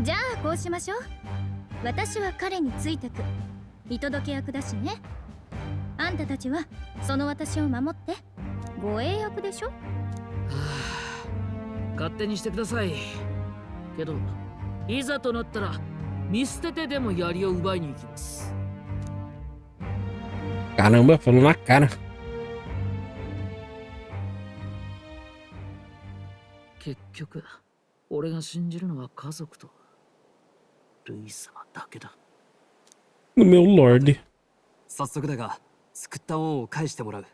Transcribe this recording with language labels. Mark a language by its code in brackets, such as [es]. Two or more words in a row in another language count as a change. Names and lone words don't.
[ja] じゃあこうしましょう。私は彼についてく見届け役だしね。あんたたちはその私を守って護衛役でしょ。はあ、勝手にしてください。けどいざとなったら見捨ててでも槍を奪いに行きます。 [pt] Caramba, falou na cara. [ja] 結局俺が信じるのは家族とルイ様だけだ。 [pt] Meu lord. [ja] 早速だが救った恩を返してもらう。